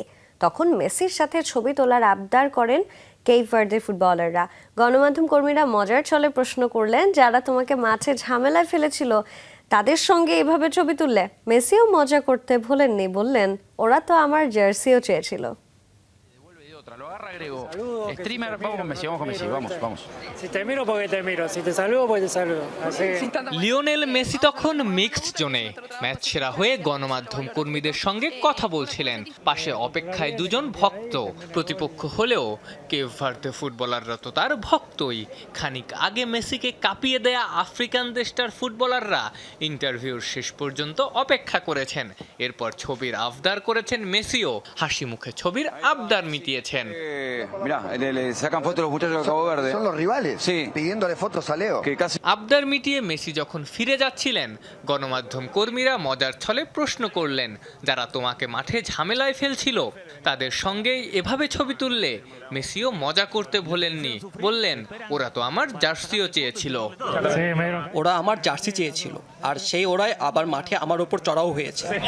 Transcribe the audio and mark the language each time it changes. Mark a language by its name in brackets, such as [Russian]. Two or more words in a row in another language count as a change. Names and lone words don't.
[Bangla] তখন মেসির সাথে ছবি তোলার আবদার করেন কেপ ভার্দের ফুটবলাররা। গণমাধ্যম কর্মীরা মজার ছলে প্রশ্ন করলেন, যারা তোমাকে মাঠে ঝামেলায় ফেলেছিল তাদের সঙ্গে এভাবে ছবি তুললে? মেসিও মজা করতে ভোলেননি, বললেন, ওরা তো আমার জার্সিও চেয়েছিল। [Spanish] Lo agarra Grego. Streamer, vamos con Messi, vamos. Si te miro porque te miro, si te saludo porque te saludo. [Bangla] লিওনেল মেসি তখন মিক্সড জোনে ম্যাচ সেরা হয়ে গণমাধ্যম কর্মীদের সঙ্গে কথা বলছিলেন। পাশে অপেক্ষায় দুজন ভক্ত। প্রতিপক্ষ হলেও কেপ ভার্দে ফুটবলাররা তো তার ভক্তই। খানিক আগে মেসিকে কাঁপিয়ে দেয়া আফ্রিকান দেশটার ফুটবলাররা ইন্টারভিউর শেষ পর্যন্ত অপেক্ষা করেছেন। এরপর ছবির আবদার করেছেন মেসিও, হাসি মুখে ছবির আবদার মিটিয়েছেন। [Spanish] Mirá, le sacan fotos los muchachos de Cabo Verde. Son los rivales, sí, pidiéndole fotos a Leo. Que casi [Bangla] আবদার মিটিয়ে মেসি যখন ফিরে যাচ্ছিলেন, গণমাধ্যম কর্মীরা মজার ছলে প্রশ্ন করলেন, যারা তোমাকে মাঠে ঝামেলায় ফেলছিল তাদের সঙ্গে এভাবে ছবি তুললে? মেসিও মজা করতে ভোলেননি, বললেন, ওরা তো আমার জার্সিও চেয়েছিল। ওরা আমার জার্সি চেয়েছিল, আর সেই ওরাই আবার মাঠে আমার উপর চড়াও হয়েছে।